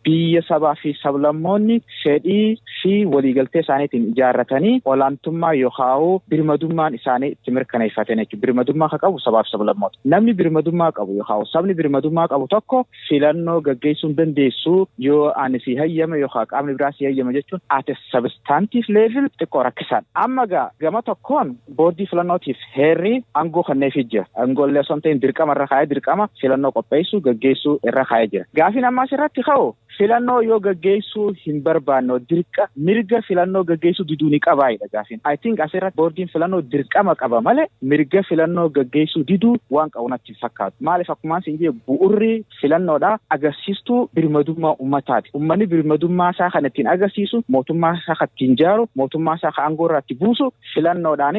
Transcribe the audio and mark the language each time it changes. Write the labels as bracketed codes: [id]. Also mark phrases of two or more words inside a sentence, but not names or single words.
[om] Biyya sabaa fi sablammoonni fedhii fi waliigaltee isaaniitiin ijaarratanii olaantummaa yookaan birmadummaan isaanii itti mirkaneeffatan jechuudha. Birmadummaa kan qabu sabaa fi sablammoota. Namni birmadummaa qabu yookaan sabni birmadummaa qabu tokko filannoo gaggeessuu dandeessu yoo ani si hayyame yookaan qaamni biraa si hayyame jechuun [en] at substantive level [om] xiqqoo rakkisan. Amma gama tokkoon boordii filannootiif heerri aangoo kanneefii jira. Aangoolee osoo hin ta'in dirqama irra kaa'ee dirqama filannoo qopheessuu gaggeessuu irra kaa'ee jira. Gaafiin ammaas irratti ka'u filannoo yoo gaggeessuu hin barbaanne mirga filannoo gaggeessuu diduu ni qabaayidha gaafiin. [en] I think [om] asirratti boordiin filannoo dirqama qaba malee mirga filannoo gaggeessuu diduu waan qabu natti fakkaatu. Maaliif akkuma isin jedhe bu'urri filannoodha agarsiistuu birmadummaa ummataati. Uummanni birmadummaa isaa kan ittiin agarsiisu mootummaa isaa kan ittiin ijaaru mootummaa isaa kan aangoo irratti buusu filannoodhaani.